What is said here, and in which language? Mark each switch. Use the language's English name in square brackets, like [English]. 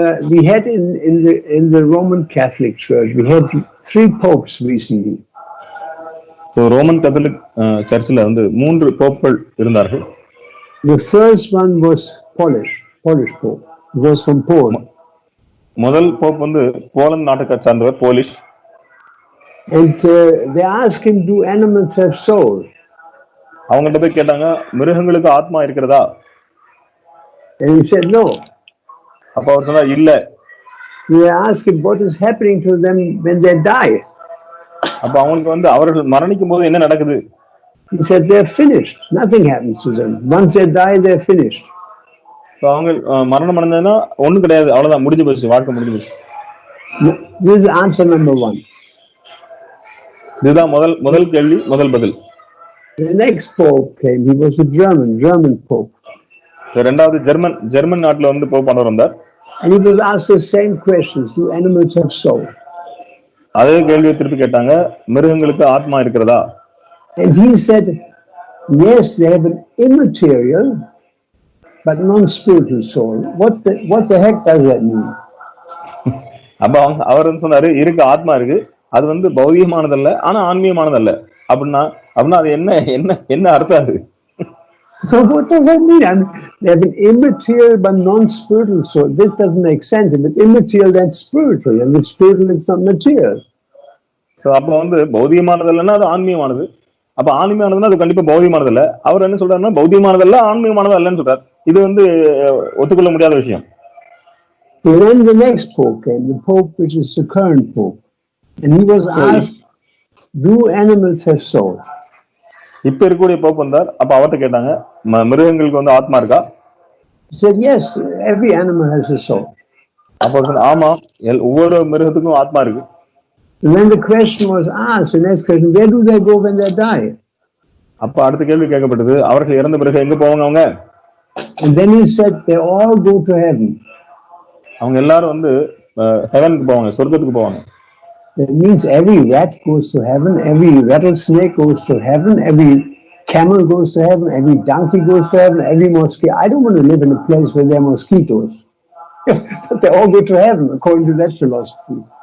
[English] We had in the Roman Catholic Church, we had 3 popes recently. [Tamil] So Roman Catholic சர்ச்சில் வந்து 3 போப்கள் இருந்தார்கள். [English] The first one was Polish Pope. He was from Poland. [Tamil] முதல் Pope வந்து Poland நாட்டை சார்ந்தவர், Polish. [English] And they asked him, do animals have soul? [Tamil] அவங்கள்ட்ட போய் கேட்டாங்க, மிருகங்களுக்கு ஆத்மா இருக்கிறதா? [English] And he said no. [Tamil] அப்ப அவர் சொன்னார், இல்ல. [English] So they asked him, what is happening to them when they die? [Tamil] அப்ப அவங்களுக்கு வந்து அவர்கள் மரணிக்கும் போது என்ன நடக்குது? [English] He said they're finished. Nothing happens to them. Once they die, they're finished. [Tamil] So அவங்க மரணம் அடைஞ்சதுன்னா ஒண்ணும் கிடையாது, அவ்வளவுதான், முடிஞ்சு போச்சு, வாழ்க்கை முடிஞ்சு போச்சு. [English] This is answer number 1. [Tamil] இதுதான் முதல் கேள்வி, முதல் பதில். [English] The next pope came. He was a German pope. [Tamil] இரண்டாவது ஜெர்மன் நாட்டுல வந்து போப்பானவர் வந்தார். [English] And he was asked the same questions. Do animals have soul? [Tamil] அதே கேள்வியை திருப்பி கேட்டாங்க, மிருகங்களுக்கு ஆத்மா இருக்கிறதா? [English] And he said, yes, they have an immaterial but non-spiritual soul. What the heck does that mean? [Tamil] அப்ப அவர் வந்து சொன்னாரு, இருக்கு, ஆத்மா இருக்கு, அது வந்து பௌதிகமானதல்ல ஆனா ஆன்மீகமானதல்ல. அப்படின்னா அது என்ன அர்த்தம் அது? [English] So what does that mean? I mean, they have an immaterial but non-spiritual soul. This doesn't make sense. If it's immaterial, that's spiritual. And if it's spiritual, it's not material. [Tamil] So அப்ப வந்து பௌதிகமானதல்லன்னா அது ஆன்மீகமானது. அப்ப ஆன்மீகமானதுன்னா அது கண்டிப்பா பௌதிகமானதல்ல. அவர் என்ன சொல்றாருன்னா, பௌதிகமானதல்ல ஆன்மீகமானது அல்லன்னு சொல்றாரு. இது வந்து ஒத்துக்கொள்ள முடியாத விஷயம். [English] So then the next pope came, the pope which is the current pope. And he was asked, do animals have soul? [Tamil] இப்ப இருக்கக்கூடிய போப் வந்தார். அப்ப அவர்கிட்ட கேட்டாங்க, மிருகங்களுக்கு வந்து ஆத்மா இருக்கா? [English] He said, yes, every animal has a soul. [Tamil] அப்ப சொன்ன, ஆமா, ஒவ்வொரு மிருகத்துக்கும் ஆத்மா இருக்கு. [English] And then the question was asked, the next question, where do they go when they die? [Tamil] அப்ப அடுத்த கேள்வி கேட்கப்பட்டது, அவர்கள் இறந்த பிறகு எங்க போவாங்க அவங்க? [English] And then he said, they all go to heaven. [Tamil] அவங்க எல்லாரும் வந்து ஹெவனுக்கு போவாங்க, சொர்க்கத்துக்கு போவாங்க. [English] That means every rat goes to heaven, every rattlesnake goes to heaven, every camel goes to heaven, every donkey goes to heaven, every mosquito. I don't want to live in a place where there are mosquitoes. But they all go to heaven according to that philosophy.